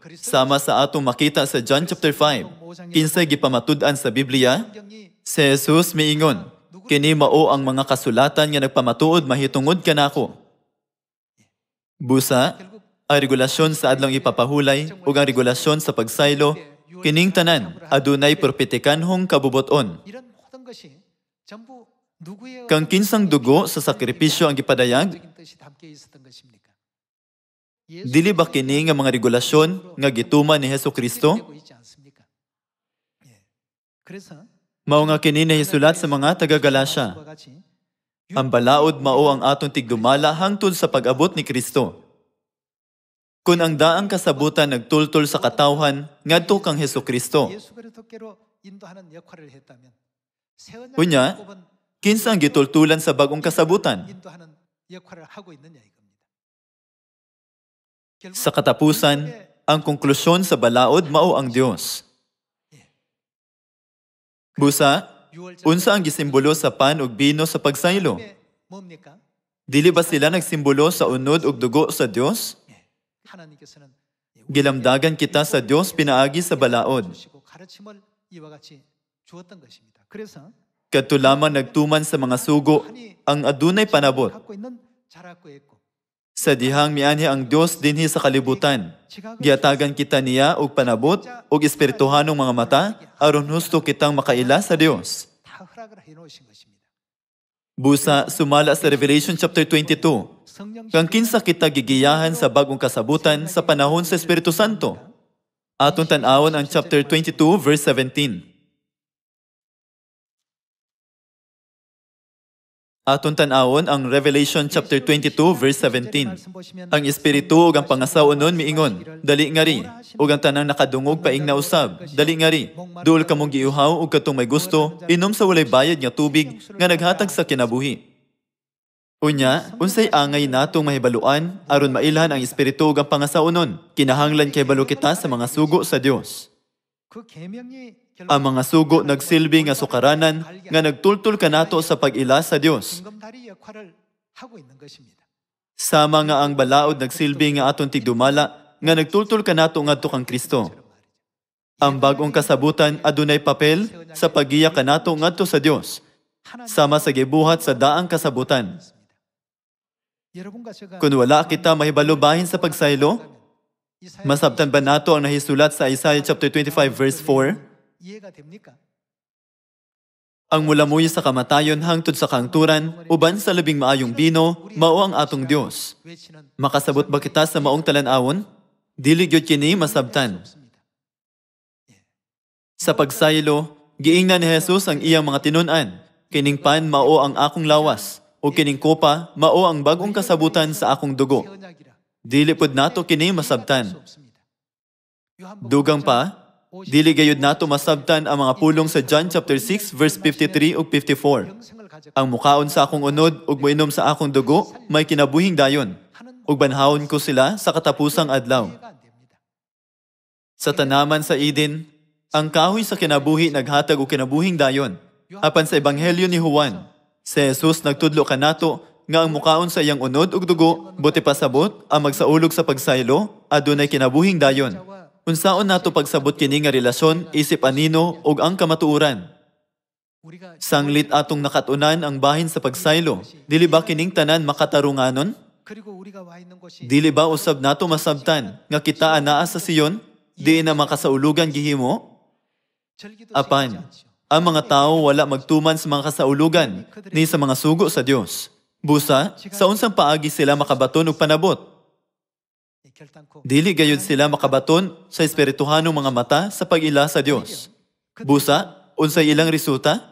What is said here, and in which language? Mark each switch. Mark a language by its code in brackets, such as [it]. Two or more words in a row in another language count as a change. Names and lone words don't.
[ceb] Sama sa atong makita sa John chapter 5. Kinsay gipamatud-an sa Biblia, si Jesus miingon, kini mao ang mga kasulatan nga nagpamatuod mahitungod kanako. Busa, ang regulasyon sa adlang ipapahulay ug ang regulasyon sa pagsaylo, kining tanan adunay propetikanhong kabubuton. [ko] 이런 모든 것이 전부 누구의 [ceb] Kang kinsang dugo sa sakripisyo ang gipadayag, [ko] 적인 뜻이 담겨 있었던 것입니까? [ceb] dili ba kini nga mga regulasyon nga gituman ni Hesus Kristo? [ko] 되고 있지 않습니까? 예. 그래서 [ceb] Mao nga kini nahisulat sa mga taga-Galasya. [ko] 과 같이 [ceb] Ang balaod mao ang atong tigdumala hangtod sa pag-abot ni Kristo. Kung ang daang kasabutan nagtultol sa katawhan ngadto kang Hesus Kristo, [ko] 예수 그리스도께로 인도하는 역할을 했다면 새 [ceb] Unya, [ko] 언약을 뽑은 [ceb] kinsa ang gitultulan sa bagong kasabutan? [ko] 인도하는 역할을 하고 있느냐 이겁니다. 결국 [ceb] Sa katapusan, ang konklusyon sa balaod mao ang Dios. Busa, unsa ang gisimbolo sa pan ug bino sa pagsaylo? [ko] 뭡니까? [ceb] Dili ba sila nagsimbolo sa unod ug dugo sa Dios? [ko] 하나님께서는 [ceb] Gilamdagan kita sa Dios pinaagi sa balaod. [ko] 주시고 가르침을 이와 같이 주었던 것입니다. 그래서 [ceb] Kadto lamang nagtuman sa mga sugo ang adunay panabot. [ko] 갖고 있는 자락고 있고 [ceb] Sa dihang mianhi ang Dios dinhi sa kalibutan. Giatagan kita niya og panabot ug espirituhanong mga mata aron husto kitang makaila sa Dios. [ko] 다 허락을 해 놓으신 것입니다. [ceb] Busa sumala sa Revelation chapter 22. [ko] 성령 [ceb] Kang kinsa kita gigiyahan sa bagong kasabutan sa panahon sa Espiritu Santo. Atong tan-awon ang chapter 22 verse 17. Atong tan-awon ang Revelation chapter 22 verse 17. Ang Espiritu ug ang pangasaonon miingon, dali ngari, ug ang tanang nakadungog paing nausab, dali ngari. Duol kamong giuhaw ug katong may gusto, inom sa walay bayad nga tubig nga naghatag sa kinabuhi. Unya, unsay angay natong mahibaluan aron mailhan ang Espiritu ug ang pangasaonon. Kinahanglan kay balo kita sa mga sugo sa Dios. [ko] 그 계명이 [ceb] Ang mga sugo nagsilbi nga sukaranan nga nagtultol kanato sa pag-ila sa Dios. [ko] 금검다리 역할을 하고 있는 것입니다. [ceb] Sama nga ang balaod nagsilbi nga aton tigdumala nga nagtultol kanato ngadto kang Kristo. Ang bagong kasabutan adunay papel sa pagiya kanato ngadto sa Dios. Sama sa gibuhat sa daang kasabutan. [ko] 여러분과 제가 [ceb] Kung wala kita mahibalo bahin sa pagsaylo, masabtan ba nato ang nahisulat sa Isaiah chapter 25 verse 4? [ko] 이해가 됩니까? [ceb] Ang mulamuyo sa kamatayon hangtod sa kangturan, uban sa labing maayong bino, mao ang atong Dios. [ko] 외치는 [ceb] Makasabot ba kita sa maong talan-awon? Dili gyud kini masabtan. [ko] 없습니다. [ceb] Sa pagsaylo, giingnan ni Jesus ang iyang mga tinun-an. Kining pan mao ang akong lawas, o kining kopa mao ang bagong kasabutan sa akong dugo. [ko] 새 언약이라 [ceb] Dili pud nato kini masabtan. [ko] 수 없습니다. 요한복음 [ceb] Dugang pa, dili gayud nato masabtan ang mga pulong sa John chapter 6 verse 53 ug 54. [ko] 영생을 가져 [ceb] Ang mukaon sa akong unod ug moinom sa akong dugo may kinabuhing dayon. Ug banhawon ko sila sa katapusang adlaw. [ko] 이해가 안 됩니다. [ceb] Sa tanaman sa Eden, ang kahoy sa kinabuhi naghatag og kinabuhing dayon. Apan sa ebanghelyo ni Juan, si Jesus nagtudlo kanato nga ang mukaon sa iyang unod ug dugo buti pasabot ang magsaulog sa pagsaylo adunay kinabuhing dayon. Unsaon nato pagsabot kini nga relasyon isip anino ug ang kamatuoran? [ko] 우리가 [ceb] Sanglit atong nakatunan ang bahin sa pagsaylo. Dili ba kining tanan makatarunganon? [ko] 그리고 우리가 와 있는 곳이 [ceb] Dili ba usab nato masabtan nga kita anaa sa Sion? Di na makasaulugan gihimo? [ko] 절기도 [ceb] Apan, [ko] 지키지 않지요. [ceb] ang mga tao wala magtuman sa mga kasaulugan ni sa mga sugo sa Dios. Busa, sa unsang paagi sila makabaton og panabot? [ko] 결단코 [ceb] Dili gayud sila makabaton sa espirituhanong mga mata sa pag-ila sa Dios. Busa, unsay ilang resulta?